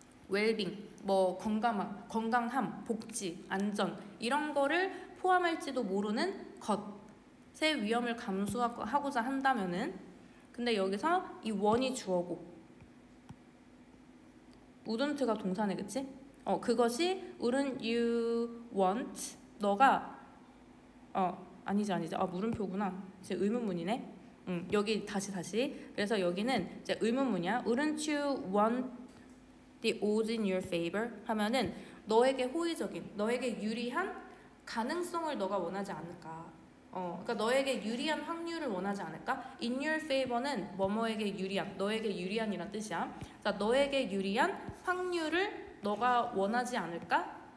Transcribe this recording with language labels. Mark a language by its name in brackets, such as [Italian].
[Korean] well-being, 뭐 건강함, 복지, 안전 이런 거를 포함할지도 모르는 것의 위험을 감수하고자 한다면은, 근데 여기서 이 원이 주어고 wouldn't가 동사네, 그치? 그것이 [English] wouldn't you want, [Korean] 너가 아니지 물음표구나. 이제 의문문이네. 여기 다시. 그래서 여기는 이제 의문문이야. [English] Wouldn't you want the odds in your favor? [Korean] 하면은 너에게 호의적인, 너에게 유리한 가능성을 너가 원하지 않을까. 그러니까 너에게 유리한 확률을 원하지 않을까? [English] In your favor [Korean] 는 뭐뭐에게 유리한, 너에게 유리한이란 뜻이야. 자, 너에게 유리한 확률을 너가 원하지 않을까?